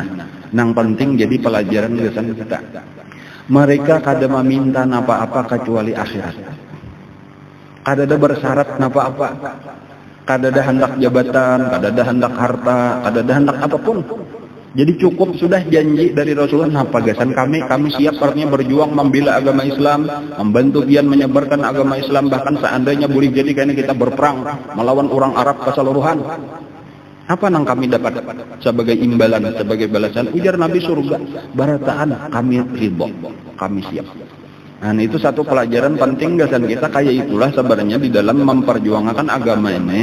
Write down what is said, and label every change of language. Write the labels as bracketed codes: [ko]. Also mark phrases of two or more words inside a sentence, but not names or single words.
[bjn] Nang penting jadi pelajaran kesan kita. Mereka kada meminta apa-apa kecuali akhirat. Kada ada bersyarat apa-apa. Kada ada hendak jabatan, kada ada hendak harta, kada ada hendak apapun. [id] Jadi cukup sudah janji dari Rasulullah, [bjn] nah pagasan kami siap artinya berjuang membela agama Islam, membantu pian menyebarkan agama Islam, bahkan seandainya boleh jadi karena kita berperang melawan orang Arab keseluruhan. [id] Apa yang kami dapat sebagai imbalan, sebagai balasan? [bjn] Ujar Nabi, surga. Barataan kami ridho, kami siap. Nah, itu satu pelajaran penting gasan kita, kayak itulah sebenarnya di dalam memperjuangkan agama ini.